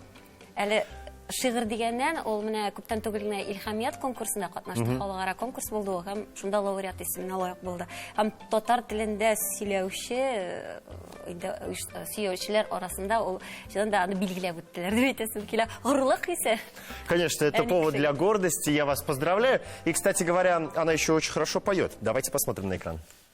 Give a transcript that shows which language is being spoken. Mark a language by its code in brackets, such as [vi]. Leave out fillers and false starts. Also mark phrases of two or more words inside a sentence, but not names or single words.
[tt] Әле шигырь дигәннән ул менә күптән түгел генә Илһамият конкурсында катнашты, халыкара конкурс булды ул, һәм шунда лауреат исеменә лаек булды. Һәм татар телендә сөйләүче сөйләүчеләр арасында ул җан да аны билгеләп үттеләр дип әйтәсем килә. Горурлык хисе. [ru] Конечно, это повод для гордости, я вас поздравляю. И, кстати говоря, она еще очень хорошо поет. Давайте посмотрим на экран.